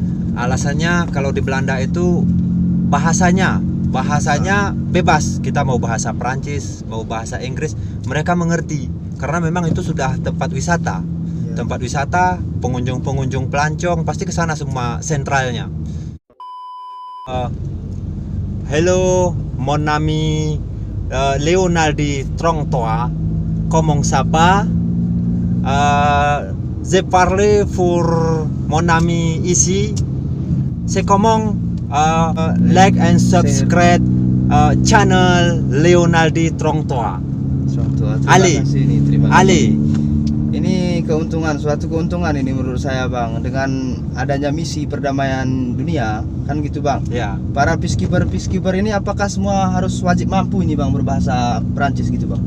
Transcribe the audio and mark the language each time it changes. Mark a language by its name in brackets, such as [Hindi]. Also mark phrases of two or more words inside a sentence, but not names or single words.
[Indonesian] Alasannya kalau di Belanda itu bahasanya bebas. Kita mau bahasa Prancis, mau bahasa Inggris, mereka mengerti karena memang itu sudah tempat wisata. Ya. Tempat wisata, pengunjung-pengunjung pelancong pasti ke sana semua sentralnya. [French] Hello, mon ami Leonardi Trongtoa, comment ça va? Je parle pour mon ami ici. C'est comment [English] like and subscribe channel [French] Leonardi Trongtoa. [Indonesian] Terima Ali. kasih nih, terima kasih. Ali. Ini suatu keuntungan ini menurut saya Bang, dengan adanya misi perdamaian dunia kan gitu Bang. Ya. Para peacekeeper ini apakah semua harus wajib mampu ini Bang berbahasa Perancis gitu Bang?